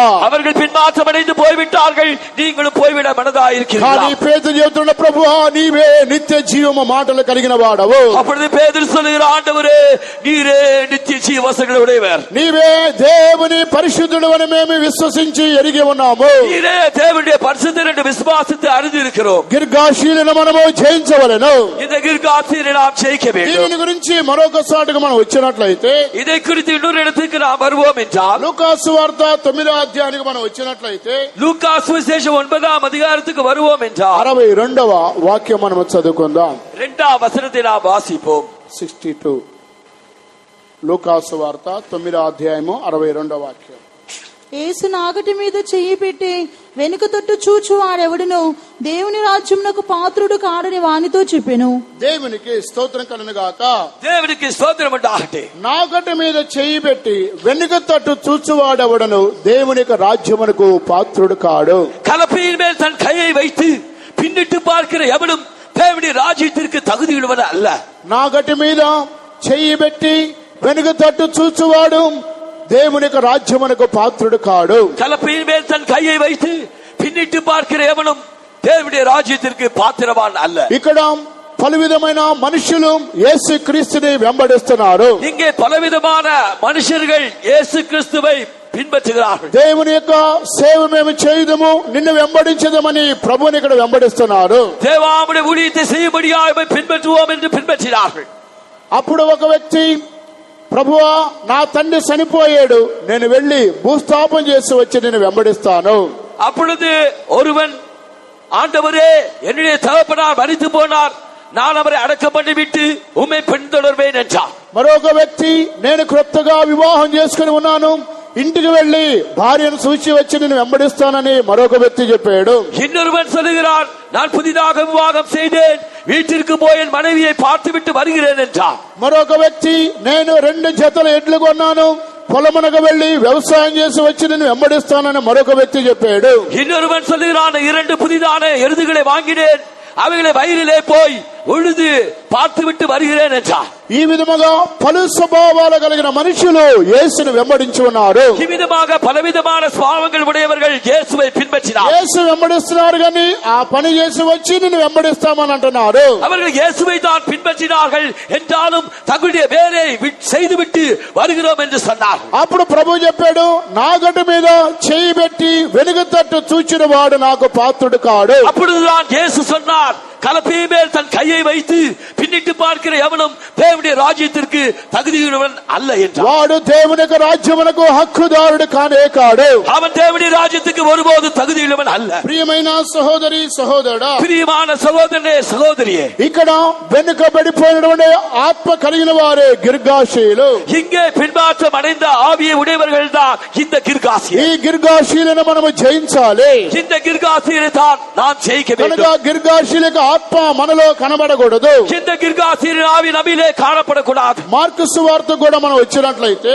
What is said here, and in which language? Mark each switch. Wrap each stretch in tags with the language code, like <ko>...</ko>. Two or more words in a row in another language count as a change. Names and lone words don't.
<ta>அவர்கள் பின்மாற்றம் அடைந்து போய்விட்டார்கள், நீங்களும் போய்விட மனதா</ta> <te>కానీ</te> <ta>இருக்கிறீர்களா?</ta> <te>పేతురు చెబుతున్న, ప్రభువా నీవే నిత్య జీవము మాటలు కలిగిన వాడవు.</te> <ta>அப்பொழுது பேதுரு சொல்லுகிற, ஆண்டவரே நீரே நித்திய ஜீவ வசனங்கள் உடையவர்.</ta> <te>నీవే దేవుని పరిశుద్ధుడు అని మేము విశ్వసించి ఎరిగి ఉన్నాము.</te> <ta>நீரே தேவனுடைய பரிசுத்தர் என்று விசுவாசித்து அறிந்திருக்கிறோம்.</ta> <te>గిర్గాషీయులను మనము జయించవలెను.</te> <ta>இந்த கிர்காசியரை நாம் ஜெயிக்க வேண்டும்.</ta> <te>దీని గురించి మరొకసారిగా మనం వచ్చినట్లయితే,</te> <ta>இதை குறித்து இன்னொரு இடத்துக்கு நாம் வருவோம் என்றால்,</ta> <te>లూకాసు వార్త 9వ అధ్యాయానికి మనం వచ్చినట్లయితే</te> <ta>லூக்கா சுவிசேஷம் 9ஆம் அதிகாரத்துக்கு வருவோம் என்றால்</ta> <te>62వ వాక్యం మనం చదువుకుందాం.</te> <ta>2ஆம் வசனத்தை நாம் வாசிப்போம்.</ta> <te>62 లూకాసు వార్త 9వ అధ్యాయము 62వ వాక్యం. యేసు నాగటి మీద చెయ్యి పెట్టి వెనుక తట్టు చూచు వాడెవడును దేవుని రాజ్యమునకు పాత్రుడు కాడని వానితో చెప్పెను. దేవునికి స్తోత్రం కలుగును గాక.</te> <ta>தேவனுக்கு ஸ்தோத்திரம் உண்டாகட்டும்.</ta> <te>నాగటి మీద చెయ్యి పెట్టి వెనుక తట్టు చూచువాడెవడను దేవునికి రాజ్యమునకు పాత్రుడు కాడు.</te> <ta>கலப்பையின் மேல் தன் கையை வைத்து பின்னிட்டு பார்க்கிற எவனும் தேவனுடைய ராஜ்யத்திற்கு தகுதியுள்ளவன் அல்ல.</ta> <te>నాగటి మీద చెయ్యి పెట్టి వెనుక తట్టు చూచువాడు దేవునికి రాజ్యమునకు పాత్రుడు కాడు.</te> <ta>கலப்பையின் மேல் தன் கையை வைத்து பின்னிட்டு பார்க்கிற எவனும் தேவனுடைய ராஜ்யத்திற்கு பாத்திரவான் அல்ல.</ta> <te>ఇక్కడ పలు విధమైన మనుషులు యేసు క్రీస్తుని వెంబడిస్తున్నారు.</te> <ta>இங்கே பலவிதமான மனுஷர்கள் இயேசு கிறிஸ்துவை பின்பற்றுகிறார்கள்.</ta> <te>దేవుని యొక్క సేవ మేము చేయదము, నిన్ను వెంబడించదమని ప్రభువుని ఇక్కడ వెంబడిస్తున్నారు.</te> <ta>தேவாவுடைய ஊழியத்தை செய்யும்படியாக பின்பற்றுவோம் என்று பின்பற்றினார்கள்.</ta> <te>అప్పుడు ఒక వ్యక్తి, ప్రభువా నా తండ్రి చనిపోయాడు, నేను వెళ్లి భూస్థాపన చేసి వచ్చి నేను వెంబడిస్తాను.</te> <ta>அப்பொழுது ஒருவன், ஆண்டவரே என்னுடைய தகப்பனார் மரித்து போனார், நான் அவரை அடக்கம் பண்ணிவிட்டு உம்மை பின்தொடர்வேன் என்றார்.</ta> <te>మరొక వ్యక్తి, నేను క్రొత్తగా వివాహం చేసుకుని ఉన్నాను, ఇంటికి వెళ్లి భార్యను చూచి వచ్చి నేను వెంబడిస్తానని మరొక వ్యక్తి చెప్పాడు.</te> <ta>இன்னொருவன் சொல்லுகிறான், நான் புதிதாக விவாகம் செய்தேன், வீட்டிற்கு போய் என் மனைவியை பார்த்துவிட்டு வருகிறேன் என்றார்.</ta> <te>మరొక వ్యక్తి నేను 2 జతల ఎడ్లు కొన్నాను, పొలమునకు వెళ్లి వ్యవసాయం చేసి వచ్చి నేను వెంబడిస్తానని మరొక వ్యక్తి చెప్పాడు.</te> <ta>இன்னொருவன் சொல்லுகிறான், 2 புதிதான எருதுகளை வாங்கினேன், அவைகளை வயலிலே போய் உழுது பார்த்துவிட்டு வருகிறேன் என்றார்.</ta> <te>ఈ విధముగా పలు స్వభావాలు కలిగిన మనుషులు యేసును వెంబడించి ఉన్నారు. ఈ విధంగా పలవిధమైన</te> <ta>స్వభావங்கள் உடையவர்கள் இயேசுவை பின்பற்றினார்.</ta> <te>యేసు వెంబడిస్తున్నారు కానీ ఆ పని చేసి వచ్చి నిన్ను వెంబడిస్తామని అంటున్నారు.</te> <ta>அவர்கள் இயேசுவை தான் பின்பற்றினார்கள் என்றாலும் தங்களுடைய வேலையை செய்துவிட்டு வருகிறோம் என்று சொன்னார்.</ta> <te>అప్పుడు ప్రభు చెప్పాడు, నా గడ్డ మీద చేయి పెట్టి వెనుక తట్టు చూచిన వాడు నాకు పాత్రుడు కాడు.</te> <ta>அப்பொழுதுதான் இயேசு சொன்னார், கலப்பை மேல் தன் கையை வைத்து பின்னிட்டு பார்க்கிற எவனும் தேவனுடைய ராஜ்யத்திற்கு தகுதியுள்ளவன் அல்ல என்றார்.</ta> <te>వాడు దేవుని యొక్క రాజ్యమునకు హక్కుదారుడు కానే కాడు.</te> <ta>அவன் தேவனுடைய ராஜ்யத்துக்கு ஒருபோது தகுதியுள்ளவன் அல்ல.</ta> <te>ప్రియమైన సహోదరి సహోదరుడా,</te> <ta>பிரியமான சகோதரனே சகோதரியே,</ta> <te>ఇక్కడ వెనుకబడిపోయినటువంటి ఆత్మ కలిగిన వారే గిర్గాషీయులు.</te> <ta>இங்கே பின்மாற்றம் அடைந்த ஆவியை உடையவர்கள் தான் இந்த கிர்காசியர்.</ta> <te>ఈ గిర్గాషీయులను మనము జయించాలి.</te> <ta>இந்த கிர்காசியரை தான் நாம் ஜெயிக்க வேண்டும்.</ta> <te>కనుక గిర్గాషీయులకు ఆత్మ మనలో కనబడకూడదు.</te> <ta>இந்த கிர்காசியரின் ஆவி நம்மிலே காணப்படக்கூடாது.</ta> <te>మార్కు సువార్త కూడా మనం వచ్చినట్లయితే</te>